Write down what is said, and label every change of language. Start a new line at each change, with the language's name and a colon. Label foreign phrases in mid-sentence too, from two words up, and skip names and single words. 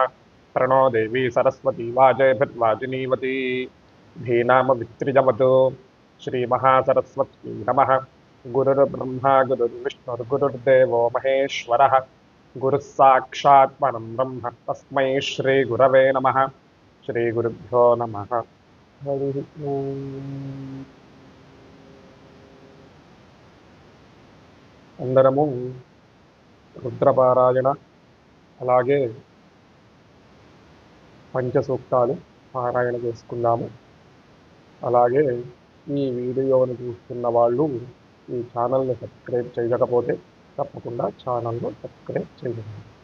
Sanskrit: प्रणो देवी सरस्वती वाजेभिर्वाजिनीवती धीनामवित्रिजवतु श्रीमहासरस्वती नमः। गुरुर्ब्रह्मा गुरुर्विष्णुर्गुरुर्देवो महेश्वरः गुरुः साक्षात् परं ब्रह्म तस्मै श्रीगुरवे नमः। श्रीगुरुभ्यो नमः। हरिः ओम्।
Telugu: అందరము రుద్రపారాయణ అలాగే పంచసూక్తాలు పారాయణ చేసుకుందాము. అలాగే ఈ వీడియోను చూస్తున్న వాళ్ళు ఈ ఛానల్ని సబ్స్క్రైబ్ చేయకపోతే తప్పకుండా ఛానల్ను సబ్స్క్రైబ్ చేయండి.